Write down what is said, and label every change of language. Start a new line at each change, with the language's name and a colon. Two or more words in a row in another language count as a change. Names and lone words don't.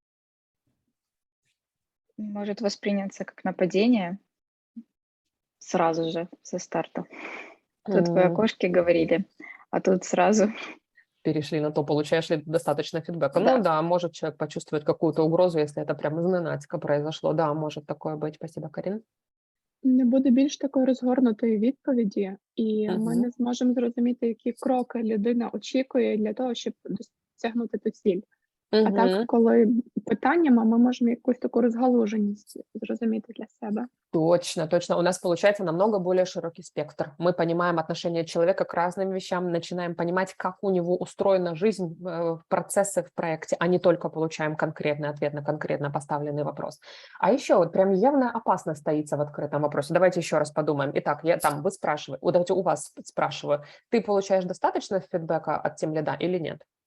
Russian: Может восприняться как нападение сразу же со старта. Тут вы о кошке говорили, а тут сразу... Перешли на то, получаешь ли ты достаточно фидбэка. Да. Ну да, может человек почувствует какую-то угрозу, если это прям изненацка произошло. Да, может такое быть. Спасибо, Карин.
Ukrainian: Не буде більш такої розгорнутої відповіді, і ми Мгм. не зможемо зрозуміти, які кроки людина очікує для того, щоб досягнути ту ціль. А так, Мгм. коли питаннями, ми можемо якусь таку розгалуженість зрозуміти для себе.
Russian: Точно, точно. У нас получается намного более широкий спектр. Мы понимаем отношение человека к разным вещам, начинаем понимать, как у него устроена жизнь, процессы в проекте, а не только получаем конкретный ответ на конкретно поставленный вопрос. А еще вот прям явная опасность таится в открытом вопросе. Давайте еще раз подумаем. Итак, вы спрашиваете, вот давайте у вас спрашиваю, ты получаешь достаточно фидбэка от тимлида или нет?